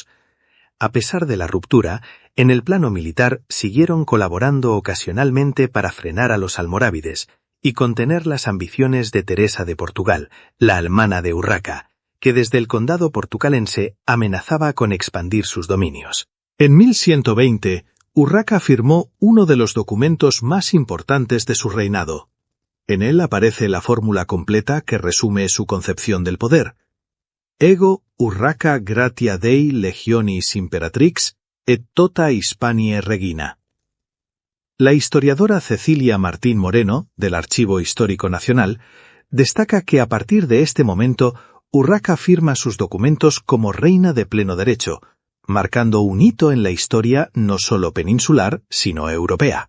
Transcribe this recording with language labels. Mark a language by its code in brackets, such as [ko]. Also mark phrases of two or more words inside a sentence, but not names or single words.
[es] A pesar de la ruptura, en el plano militar siguieron colaborando ocasionalmente para frenar a los almorávides y contener las ambiciones de Teresa de Portugal, la almana de Urraca, que desde el condado portucalense amenazaba con expandir sus dominios. En 1120, Urraca firmó uno de los documentos más importantes de su reinado. En él aparece la fórmula completa que resume su concepción del poder. [la] Ego Urraca gratia Dei legionis imperatrix et tota Hispanie regina. [es] La historiadora Cecilia Martín Moreno, del Archivo Histórico Nacional, destaca que a partir de este momento Urraca firma sus documentos como reina de pleno derecho, marcando un hito en la historia no solo peninsular, sino europea.